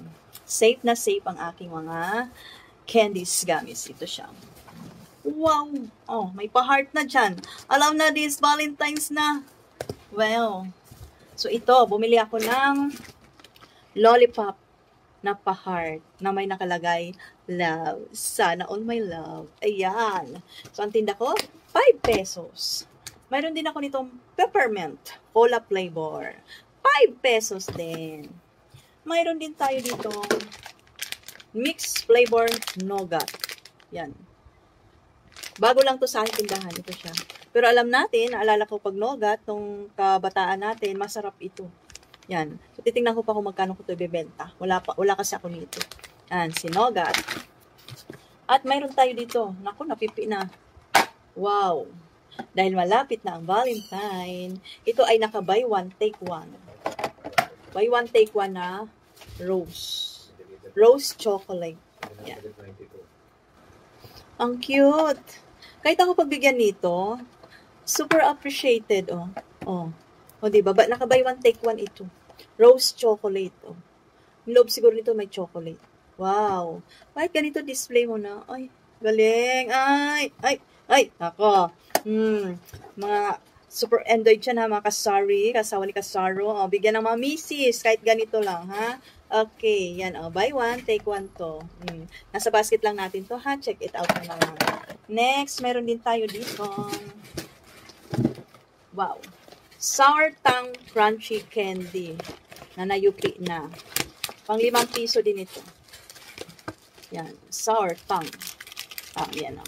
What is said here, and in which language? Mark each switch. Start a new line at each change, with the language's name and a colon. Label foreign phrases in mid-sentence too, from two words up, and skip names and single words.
Filipino: Safe na safe ang aking mga
English: candies gummies.
Filipino: Ito siya. Wow. Oh, may pa-heart na dyan. Alam na
English: this Valentine's
Filipino: na. Well. So, ito, bumili ako ng lollipop na pa-heart na may nakalagay love. Sana
English: all my love.
Filipino: Ayan. So, ang tinda ko, 5 pesos. Mayroon din ako nitong
English: peppermint cola flavor.
Filipino: 5 pesos din. Mayroon din tayo dito
English: mixed flavor nougat.
Filipino: Yan. Bago lang to sa aking tindahan. Ito siya. Pero alam natin, naalala ko pag nougat, nung kabataan natin, masarap ito. Yan. So, titingnan ko pa kung magkano ko ito ibebenta. Wala kasi ako nito. Yan, si nougat. At mayroon tayo dito. Naku, napipi na. Wow. Dahil malapit na ang Valentine, ito ay naka
English: buy one, take one. Buy one, take one
Filipino: na rose.
English: Rose chocolate.
Filipino: Yan. Ang cute. Kahit ako pagbigyan nito,
English: super appreciated,
Filipino: oh. Oh, diba? Naka-
English: buy one, take one
Filipino: ito.
English: Rose chocolate,
Filipino: oh. Yung loob siguro nito may chocolate. Wow. Bakit ganito display mo na? Ay, galing. Ay, ako. Mga
English: super enjoyed
Filipino: siya na mga kasari, kasawa ni Kasaro. Oh, bigyan ng mga misis, kahit ganito lang, ha? Okay, yan, oh.
English: Buy one, take one
Filipino: to. Nasa basket lang natin to, ha?
English: Check it out
Filipino: na lang. Next, meron din tayo dito. Wow. Sour Tang Crunchy Candy na nayupi na. Pang 5 piso din ito. Yan. Sour Tang. Yan o.